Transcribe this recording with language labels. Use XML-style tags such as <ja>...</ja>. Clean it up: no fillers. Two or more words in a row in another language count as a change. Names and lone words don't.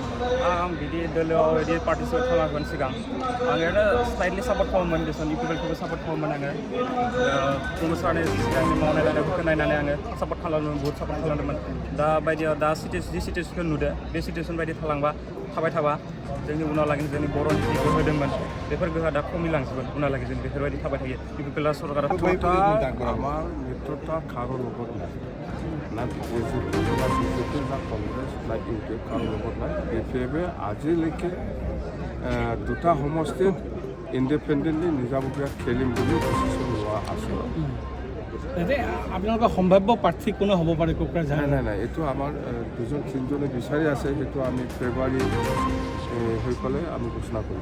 <brx>आं बिदि दोलोआव बिदि पार्टिसिपेट खालामाखैमोन सिगां आं ओरैनो</brx> <en>slightly support</en> <brx>खालामोमोन देसन इउपिपिएलखौबो सापर्ट खालामोमोन आङो प्रमद सारनि सिगांनि मावनाय दांनायफोरखौ नायनानै आङो सापर्ट खालामदोंमोन बहुत सापर्ट खालामदोंमोन दा बायदियाव दा जि सिटुवेसनखौ नुदो बे सिटुवेसन बायदि थाबाय थाबा जोंनि उनावलागि जोंनि बर'नि जि गोहो दंमोन बेफोर गोहोआ दा खमिलांजोबगोन उनावलागि जों बेफोरबायदि थाबाय थायो इउपिपिएलआ सरकारा</brx> <as>আমার মিত্রতা কারো লগত নাই না বিজেপি না কংগ্রেছ না ইউপিএফ কারো লগত নাই বিপিএফে আজিলৈকে দুটা সমষ্টিত ইণ্ডিপেণ্ডেণ্টলি নিজাববীয়া খেলিম বুলি ডিচিশ্যন লোৱা আছে আপোনালোকৰ সম্ভাৱ্য প্ৰাৰ্থী কোনো হ'ব পাৰে কোকৰাঝাৰ নাই এইটো আমাৰ দুজন তিনিজনে বিচাৰি আছে সেইটো আমি ফেব্ৰুৱাৰী হৈ পেলাই আমি ঘোষণা কৰিম</as>